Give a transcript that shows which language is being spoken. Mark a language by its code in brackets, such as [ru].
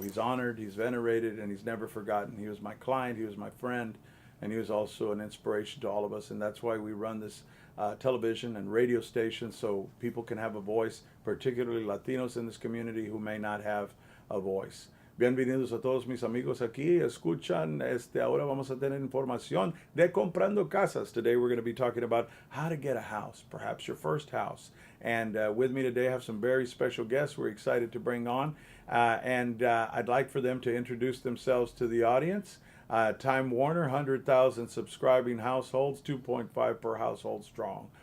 [en] He's honored, he's venerated, and he's never forgotten. He was my client, he was my friend, and he was also an inspiration to all of us. And that's why we run this television and radio station so people can have a voice, particularly Latinos in this community who may not have a voice. [es] Bienvenidos a todos mis amigos aquí. Escuchan, ahora vamos a tener información de comprando casas. [en] Today we're going to be talking about how to get a house, perhaps your first house. And with me today I have some very special guests we're excited to bring on. I'd like for them to introduce themselves to the audience. Time Warner, 100,000 subscribing households, 2.5 per household strong.